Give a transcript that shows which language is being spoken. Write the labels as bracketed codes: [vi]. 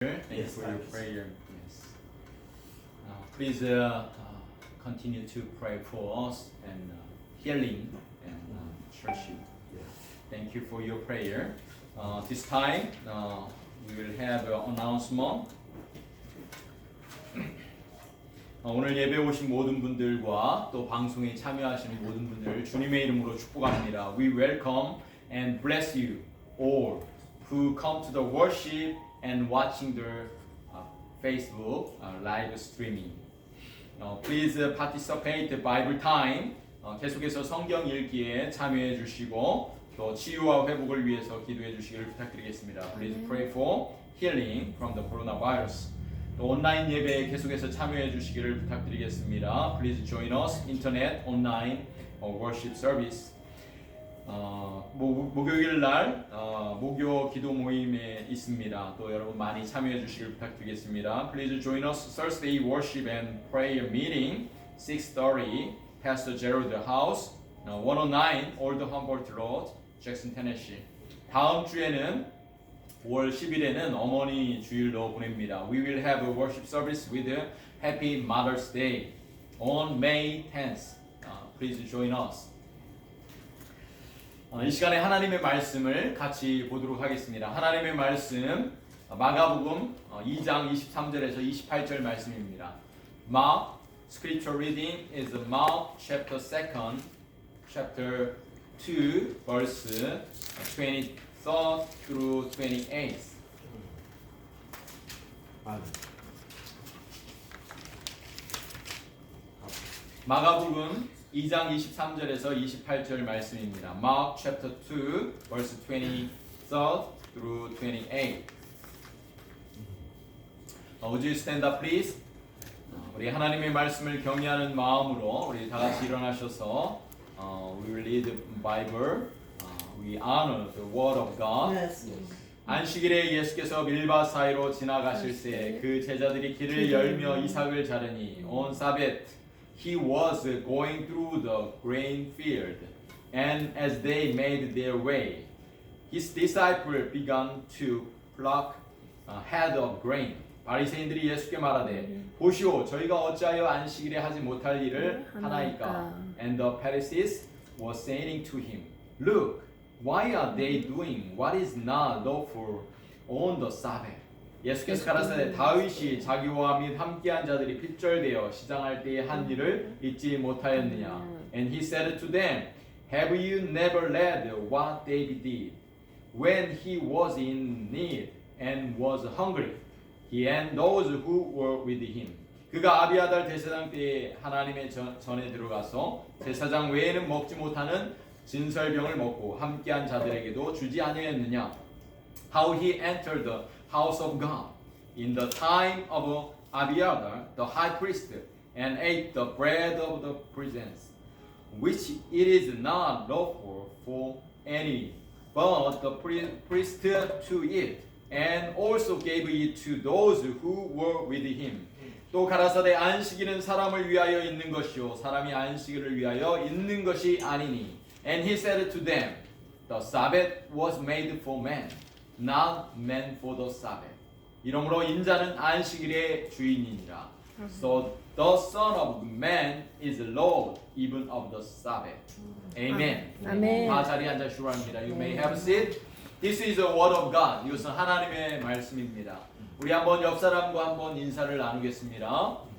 [en] Thank you for your prayer. Yes. Please continue to pray for us and healing and church. Thank you for your prayer. This time we will have an announcement. [ko] 오늘 예배 오신 모든 분들과 또 방송에 참여하시는 모든 분들 주님의 이름으로 축복합니다. [en] We welcome and bless you all who come to the worship and watching the Facebook live streaming. Please participate the Bible time. [ko] 계속해서 성경 읽기에 참여해 주시고 또 치유와 회복을 위해서 기도해 주시기를 부탁드리겠습니다. [en] Please pray for healing from the coronavirus. [ko] 또 온라인 예배에 계속해서 참여해 주시기를 부탁드리겠습니다. [en] Please join us internet online worship service. [ko] 목요일 날 목요 기도 모임에 있습니다. 또 여러분 많이 참여해 주시길 부탁드리겠습니다. [en] Please join us Thursday worship and prayer meeting 6:30 Pastor Gerald House 109 Old Humboldt Road, Jackson, Tennessee. [ko] 다음 주에는 5월 10일에는 어머니 주일로 보냅니다. [en] We will have a worship service with a Happy Mother's Day on May 10th. Please join us. [ko] 이 시간에 하나님의 말씀을 같이 보도록 하겠습니다. 하나님의 말씀 마가복음 2장 23절에서 28절 말씀입니다. [en] Mark scripture reading is Mark chapter 2, chapter 2 verse 23 through 28. [ko] 마가복음 2장 23절에서 28절 말씀입니다. [en] Mark chapter 2 verse 23 through 28. Would you stand up please? [ko] 우리 하나님의 말씀을 경외하는 마음으로 우리 다 같이 일어나셔서 [en] we will read the Bible. We honor the word of God. Yes. [ko] 안식일에 예수께서 밀밭 사이로 지나가실 때 그 제자들이 길을 열며 이삭을 자르니 [en] on Sabbath he was going through the grain field, and as they made their way, his disciples began to pluck head of grain. [ko] 바리새인들이 예수께 말하되 보시오 저희가 어찌하여 안식일에 하지 못할 일을 하나이까? [en] And the Pharisees were saying to him, Look, why are they doing what is not lawful on the Sabbath? [ko] 예수께서 가라사대 다윗이 자기와 및 함께한 자들이 핍절되어 시장할 때에 한 일을 잊지 못하였느냐? [en] And he said to them, Have you never read what David did when he was in need and was hungry? He and those who were with him. [ko] 그가 아비아달 대제사장 때에 하나님의 전에 들어가서 제사장 외에는 먹지 못하는 진설병을 먹고 함께한 자들에게도 주지 아니하였느냐? [en] How he entered the house of God in the time of Abiathar the high priest and ate the bread of the presence, which it is not lawful for any but the priest to eat, and also gave it to those who were with him. [ko] 또 가라사대 안식일은 사람을 위하여 있는 것이요 사람이 안식일을 위하여 있는 것이 아니니. [en] And he said to them, The Sabbath was made for man, not man for the Sabbath. [ko] 이러므로 인자는 안식일의 주인이니라. [en] So the Son of Man is Lord even of the Sabbath. Amen. [ko] 아멘. 다 자리에 앉아 주시기 바랍니다. [en] You may have a seat. This is the word of God. [ko] 이것은 하나님의 말씀입니다. 우리 한번 옆 사람과 한번 인사를 나누겠습니다.